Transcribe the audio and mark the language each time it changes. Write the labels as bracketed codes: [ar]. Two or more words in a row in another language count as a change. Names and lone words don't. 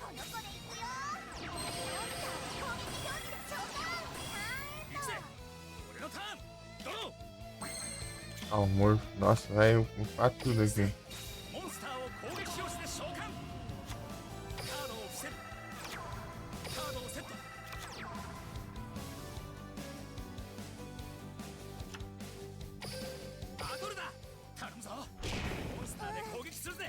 [ja] 行くぜ俺のターンドロー [pt] Ah, o Morph. Nossa, vai upar tudo aqui. [ja] モンスターを攻撃表示で召喚カードを伏せるカードをセットバトルだ頼むぞモンスターで攻撃するぜ